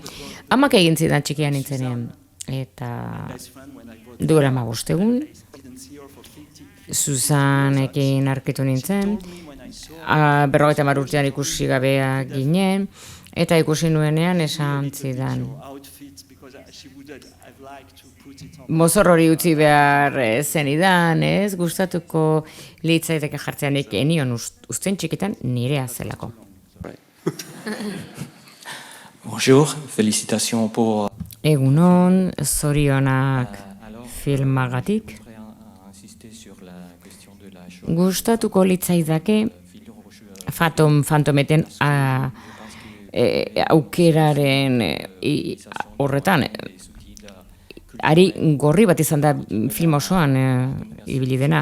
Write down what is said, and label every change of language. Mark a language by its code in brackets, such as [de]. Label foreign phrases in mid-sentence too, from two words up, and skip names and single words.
[eu] Amak egin zidan txikian nintzenean, eta duela 15 egun, Susanekin arkitu nintzen, 50 urtean ikusi gabea ginen, eta ikusi nuenean esan zidan. Mozor hori utzi behar zenidan, ez? Gustatuko litzaiteke jartzeanik enion usten txikitan nirea zelako. [fr] Bonjour, félicitations pour... [eu] Egunon, zorionak filmagatik. Gustatuko litzaidake fantometen aukeraren horretan, ari gorri bat izan da film osoan ibili dena.